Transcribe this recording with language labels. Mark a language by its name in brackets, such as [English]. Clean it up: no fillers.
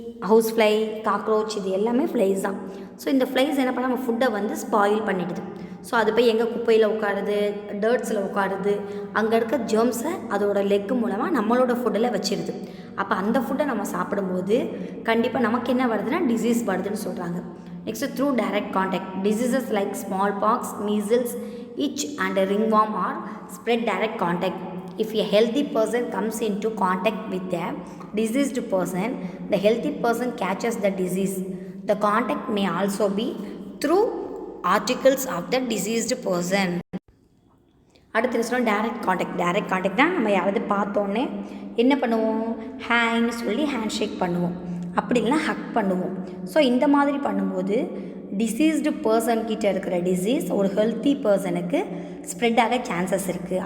[Tamil] House fly, cockroach இது எல்லாமே flies தான். ஸோ இந்த ஃப்ளைஸ் என்ன பண்ண நம்ம ஃபுட்டை வந்து ஸ்பாயில் பண்ணிடுது. ஸோ அது போய் எங்கே குப்பையில் உட்காருது, டர்ட்ஸில் உட்காருது, அங்கே இருக்க ஜெர்ம்ஸை அதோட லெக்கு மூலமாக நம்மளோட ஃபுட்டில் வச்சிருது. அப்போ அந்த ஃபுட்டை நம்ம சாப்பிடும்போது கண்டிப்பாக நமக்கு என்ன வருதுன்னா டிசீஸ் வருதுன்னு சொல்கிறாங்க. [English] Next through direct contact. Diseases like smallpox, measles, itch and ringworm are spread direct contact. If a healthy person comes into contact with a diseased person, the healthy person catches the disease. The contact may also be through articles of the diseased person. [Tamil] அடுத்து சொல்லுவோம் direct கான்டாக்ட்னா நம்ம யாராவது பார்த்தோன்னே என்ன பண்ணுவோம், ஹேன்னு சொல்லி [English] hand shake [Tamil] பண்ணுவோம், அப்படி இல்லைனா ஹக் பண்ணுவோம். ஸோ இந்த மாதிரி பண்ணும்போது டிசீஸ்டு பர்சன்கிட்ட இருக்கிற டிசீஸ் ஒரு ஹெல்த்தி பர்சனுக்கு ஸ்ப்ரெட் ஆக சான்சஸ் இருக்குது.